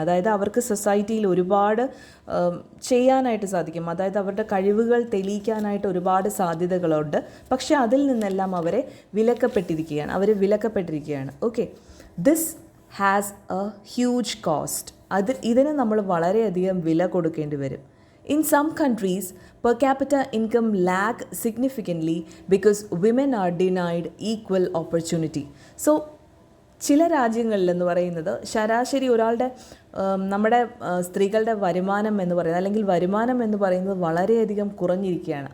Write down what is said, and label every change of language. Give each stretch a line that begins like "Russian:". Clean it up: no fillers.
Malayalam: അതായത് അവർക്ക് സൊസൈറ്റിയിൽ ഒരുപാട് ചെയ്യാനായിട്ട് സാധിക്കും, അതായത് അവരുടെ കഴിവുകൾ തെളിയിക്കാനായിട്ട് ഒരുപാട് സാധ്യതകളുണ്ട്, പക്ഷേ അതിൽ നിന്നെല്ലാം അവരെ വിലക്കപ്പെട്ടിരിക്കുകയാണ്.
English: Okay, this has a huge cost.
Malayalam: ഇതിന് നമ്മൾ വളരെയധികം വില കൊടുക്കേണ്ടി വരും.
English: In some countries, per capita income lag significantly because women are denied equal opportunity.
Malayalam: So, ചില രാജ്യങ്ങളിലെന്ന് പറയുന്നത് ശരാശരി ഒരാളുടെ നമ്മുടെ സ്ത്രീകളുടെ വരുമാനം എന്ന് പറയുന്നത്, അല്ലെങ്കിൽ വരുമാനം എന്ന് പറയുന്നത് വളരെയധികം കുറഞ്ഞിരിക്കുകയാണ്.